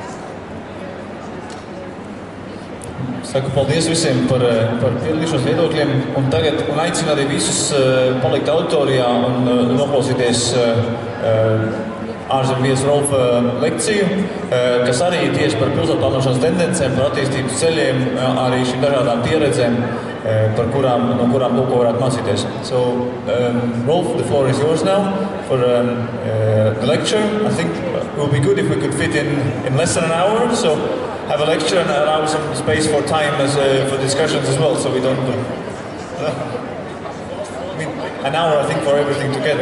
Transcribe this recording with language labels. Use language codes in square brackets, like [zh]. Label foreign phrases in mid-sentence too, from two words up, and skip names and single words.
[lv] Saku paldies visiem par piedalīšanos viedokļiem, un tagad aicinu arī visus palikt auditorijā un noklausīties ārzemju viesu Rolfa lekciju, kas arī tieši par pilsētplānošanas tendencēm, par attīstības ceļiem, arī šīm dažādām pieredzēm, no kurām lūko varētu mācīties. [en] So, Rolf, the floor is yours now for the lecture. I think it would be good if we could fit in less than an hour, so have a lecture and allow some space for time for discussions as well, so we don't I mean, an hour, I think, for everything together.